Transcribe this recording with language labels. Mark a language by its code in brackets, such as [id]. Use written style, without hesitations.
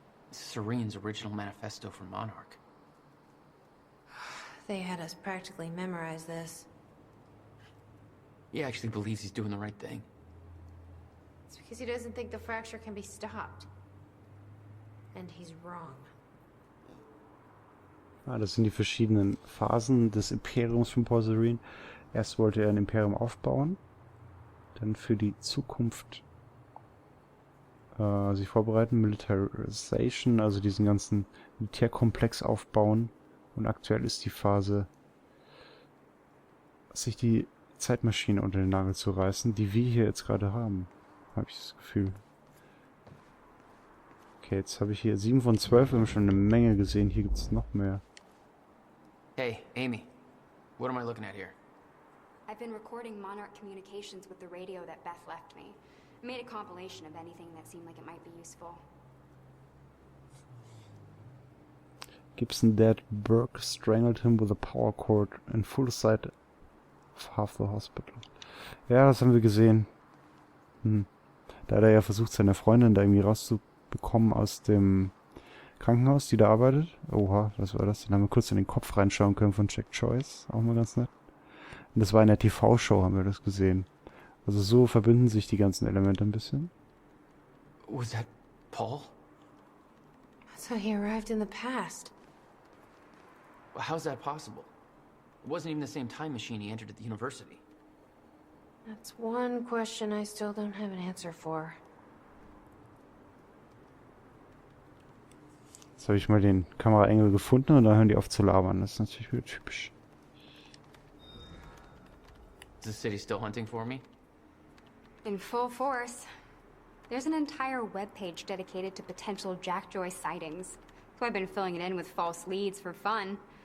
[en] Serene's original manifesto for Monarch. They had us practically memorize this. He actually believes he's doing the right thing. It's because he doesn't think the fracture can be stopped. And he's wrong. [de] Ah, das sind die verschiedenen Phasen des Imperiums von Paul Serene. Erst wollte er ein Imperium aufbauen, dann für die Zukunft sich vorbereiten, Militarization, also diesen ganzen Militärkomplex aufbauen. Und aktuell ist die Phase, sich die Zeitmaschine unter den Nagel zu reißen, die wir hier jetzt gerade haben. Habe ich das Gefühl. Okay, jetzt habe ich hier 7 von 12, wir haben schon eine Menge gesehen. Hier gibt es noch mehr. [en] Hey, Amy. What am I looking at here? I've been recording Monarch communications with the radio that Beth left me. I made a compilation of anything that seemed like it might be useful. Gibson dead. Burke strangled him with a power cord in full sight of half the hospital. [de] Ja, das haben wir gesehen. Da hat er ja versucht, seine Freundin da irgendwie rauszubekommen aus dem Krankenhaus, die da arbeitet. Oha, was war das? Dann haben wir kurz in den Kopf reinschauen können von Jack Joyce. Auch mal ganz nett. Und das war in der TV-Show, haben wir das gesehen. Also so verbinden sich die ganzen Elemente ein bisschen. [en] Was that Paul? So he arrived in the past. How's that possible? It wasn't even the same time machine he entered at the university. That's one question I still don't have an answer for. [de] Jetzt habe ich mal den Kameraengel gefunden und dann hören die auf zu labern. Das ist natürlich wieder typisch. [en] Is the city still hunting for me? In full force. There's an entire webpage dedicated to potential Jack Joyce sightings. So I've been filling it in with false leads for fun.